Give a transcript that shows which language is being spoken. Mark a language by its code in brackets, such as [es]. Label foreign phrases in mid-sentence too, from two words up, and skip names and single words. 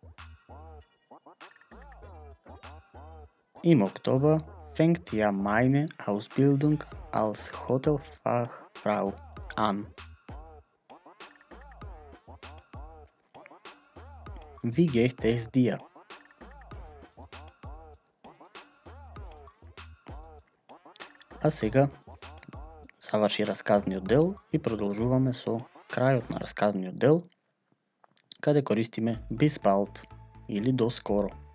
[de] Im Oktober fängt ja meine Ausbildung als Hotelfachfrau an. Wie geht es dir? [mk] А сега заврши расказниот дел и продолжуваме со крајот на расказниот дел, каде користиме [de] bis bald [mk] или до скоро.